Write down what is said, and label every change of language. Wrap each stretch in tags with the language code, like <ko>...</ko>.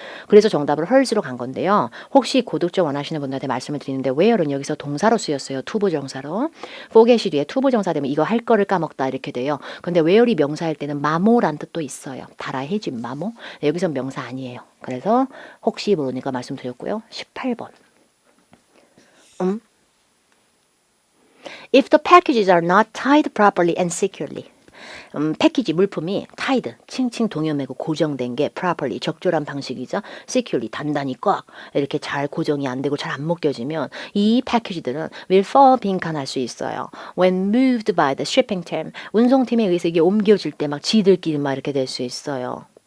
<ko>그래서 정답을 헐스로 간 건데요. 혹시 고득점 원하시는 분들한테 말씀을 드리는데 where는 여기서 동사로 쓰였어요. 투부정사로. forget이 뒤에 투부정사 되면 이거 할 거를 까먹다 이렇게 돼요. 근데 where이 명사일 때는 마모란 뜻도 있어요. 달아해진 마모. 여기서 명사 아니에요. 그래서 혹시 모르니까 말씀드렸고요. 18번.</ko> <en>If the packages are not tied properly and securely.</en> <ko>패키지 물품이 tied, 칭칭 동여매고 고정된 게 properly, 적절한 방식이죠. securely, 단단히 꽉 이렇게 잘 고정이 안 되고 잘 안 묶여지면 이 패키지들은 will fall 빈칸할 수 있어요.</ko> <en>When moved by the shipping team,</en> <ko>운송팀에 의해서 이게 옮겨질 때 막 지들끼리 막 이렇게 될 수 있어요.</ko>